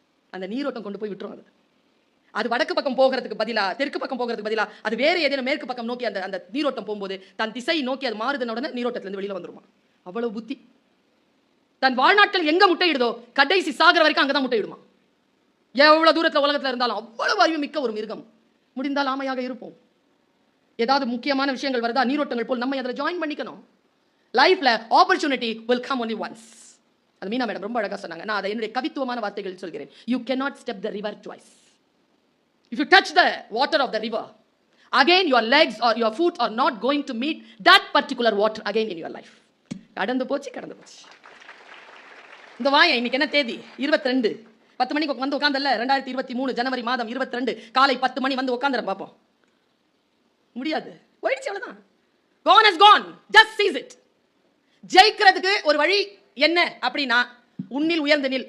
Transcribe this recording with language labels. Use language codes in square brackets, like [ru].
[ta] அந்த நீரோட்டம் கொண்டு போய் விட்டுரும். அது வடக்கு பக்கம் போகிறதுக்கு பதிலா, தெற்கு பக்கம் போகிறதுக்கு பதிலா, அது வேற ஏதேனும் மேற்கு பக்கம் நோக்கி அந்த நீரோட்டம் போகும்போது தன் திசை நோக்கி அது மாறுதுன உடனே நீரோட்டத்துல இருந்து வெளியில வந்துருமா. அவ்வளவு புத்தி. தன் வாழ்நாட்கள் எங்க முட்டையிடுதோ கடைசி சாகர வரைக்கும் அங்கதான் முட்டையிடுமா. எவ்வளவு தூரத்துல உலகத்துல இருந்தாலும் அவ்வளவு அறிவு மிக்க ஒரு மிருகம். முடிந்தால் ஆமையாக இருப்போம். ஏதாவது முக்கியமான விஷயங்கள் வருதா, நீரோட்டங்கள் போல் நம்ம அதில் ஜாயின் பண்ணிக்கணும். [en] லைஃப்ல opportunity will come only once. [ta] அது மீனா மேடம் ரொம்ப அழகா சொன்னாங்க. நான் அதை என்னுடைய கவித்துவமான வார்த்தைகள் சொல்கிறேன். [en] You cannot step the river twice. If you touch the water of the river, again your legs or your foot are not going to meet that particular water again in your life. [ta] கடந்து போச்சு. இந்த வாயை இன்னைக்கு என்ன தேதி? 22. 10 மணிக்கு வந்து உட்காந்தல்ல, 2023 ஜனவரி மாதம் 22 காலை 10 மணி வந்து உட்காந்துற பார்ப்போம். முடியாது, போயிடுச்சு, அவ்வளவுதான். [en] Gone has gone. Just seize it. [ta] ஜெயிக்கிறதுக்கு ஒரு வழி என்ன அப்படின்னா, உன்னில் உயர்ந்த நில்.